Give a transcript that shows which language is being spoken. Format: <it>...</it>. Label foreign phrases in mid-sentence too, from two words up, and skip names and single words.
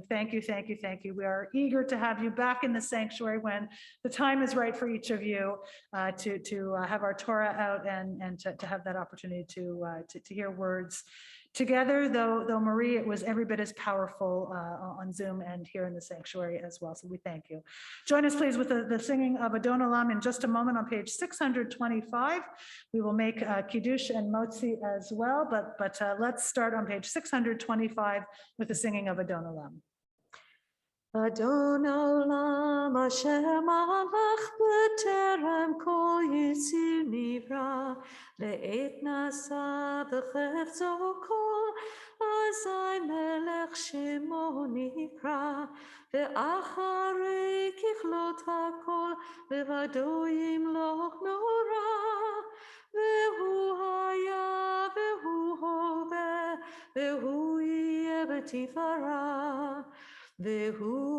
<en>Thank you, thank you, thank you. We are eager to have you back in the sanctuary when the time is right for each of you to have our Torah out and to have that opportunity to hear words together, though Marie, it was every bit as powerful on Zoom and here in the sanctuary as well. So we thank you. Join us please with the singing of Adon Olam in just a moment on page 625. We will make Kiddush and Motzi as well, but let's start on page 625 with the singing of Adon Olam.</en> <he>אדון עולם אשר מלך בטרם כל יציר נברא לעת נעשה בחפצו כל אזי מלך שמו נקרא ואחרי ככלות הכל לבדו ימלוך נורא והוא היה והוא הווה והוא יהיה בתפארה והוא</he>